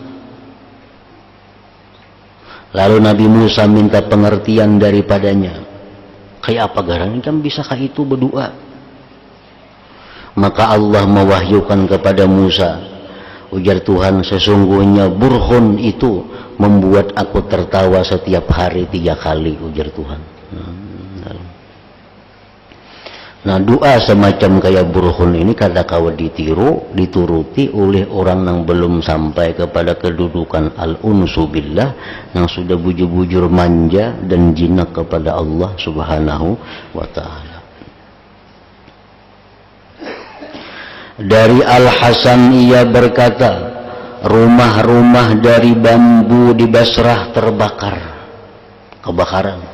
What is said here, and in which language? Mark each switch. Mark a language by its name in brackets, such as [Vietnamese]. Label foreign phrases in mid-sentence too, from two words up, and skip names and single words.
[Indonesian] Lalu Nabi Musa minta pengertian daripadanya. Kayak apa garang kan bisakah itu berdoa? Maka Allah mewahyukan kepada Musa, ujar Tuhan, sesungguhnya Burkhin itu membuat aku tertawa setiap hari 3 kali, ujar Tuhan. Nah, doa semacam kayak Burkhin ini kada kawa dituruti oleh orang yang belum sampai kepada kedudukan [Arabic] الأنس بالله, [Indonesian] yang sudah bujur-bujur manja dan jinak kepada Allah [Arabic] سبحانه وتعالى. [Indonesian] Dari Al-Hasan ia berkata, rumah-rumah dari bambu di Basrah terbakar, kebakaran.